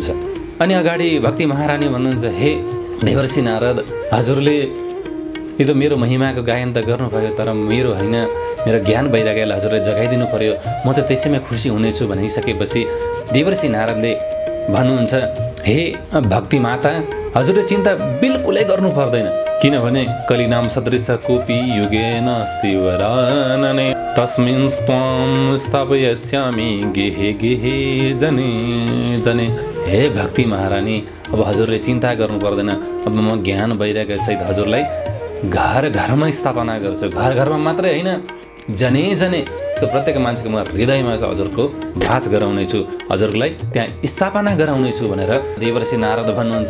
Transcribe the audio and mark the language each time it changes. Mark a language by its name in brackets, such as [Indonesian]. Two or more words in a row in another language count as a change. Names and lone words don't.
[Nepali] अनि अगाडि भक्ति महारानी भन्नुहुन्छ, हे देवर्षि नारद, हजुरले यो त मेरो महिमाको गायन त गर्नुभयो, तर मेरो होइन, मेरो ज्ञान वैराग्यलाई हजुरले जगाइदिनु पर्यो, म त त्यसैमा खुसी हुनेछु भनिसकेपछि देवर्षि नारदले भन्नुहुन्छ, हे भक्ति माता, हजुरले चिन्ता बिल्कुलै गर्नु पर्दैन, किनभने [Sanskrit] कलिनाम सदृश कोपी युगेन अस्ति वरानने तस्मिन् त्वां स्थापयस्यामि गेहे गेहे जने जने। [Nepali] हे भक्ति महारानी, अब हजुरले चिन्ता गर्नु पर्दैन, अब म ज्ञान वैराग्य सहित हजुरलाई घर घरमा स्थापना गर्छु। घर घरमा मात्रै होइन, [Sanskrit] जने जने [Nepali] प्रत्येक मान्छेको म हृदयमा हजुरको वास गराउनेछु, हजुरलाई त्यहाँ स्थापना गराउनेछु भनेर देवर्षि नारद भन्नुहुन्छ।